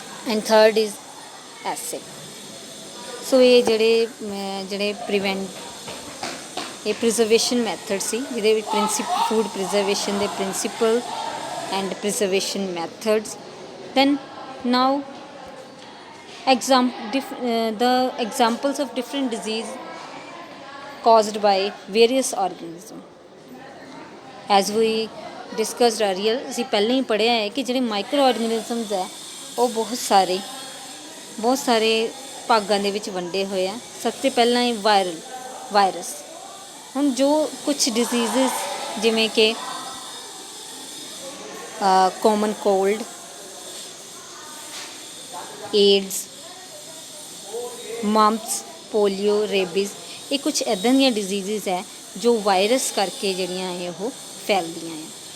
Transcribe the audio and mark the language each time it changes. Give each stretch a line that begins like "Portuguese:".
English: And third is acid.
Punjabi: ਸੋ ਇਹ ਜਿਹੜੇ preservation method ਸੀ, ਜਿਹਦੇ ਵਿੱਚ ਫੂਡ ਪ੍ਰੀਜ਼ਰਵੇਸ਼ਨ ਦੇ principal and preservation methods.
English: Then now the examples of different disease caused by various organism. As we discussed earlier,
Punjabi: ਅਸੀਂ ਪਹਿਲਾਂ ਹੀ ਪੜ੍ਹਿਆ ਹੈ ਕਿ ਜਿਹੜੇ ਮਾਈਕਰੋ ਆਰਗੈਨਿਜ਼ਮਸ ਹੈ ਉਹ ਬਹੁਤ ਸਾਰੇ ਭਾਗਾਂ ਦੇ ਵਿੱਚ ਵੰਡੇ ਹੋਏ ਆ। ਸਭ ਤੋਂ ਪਹਿਲਾਂ ਹੀ ਵਾਇਰਸ। ਹੁਣ ਜੋ ਕੁਛ ਡਿਜ਼ੀਜ਼ਸ ਜਿਵੇਂ ਕਿ common cold, AIDS, ਮਮਪਸ, polio, rabies, ਇਹ ਕੁਛ ਇੱਦਾਂ ਦੀਆਂ ਡਿਜ਼ੀਜ਼ਸ ਹੈ ਜੋ ਵਾਇਰਸ ਕਰਕੇ ਜਿਹੜੀਆਂ ਹੈ ਉਹ ਫੈਲਦੀਆਂ ਹੈ।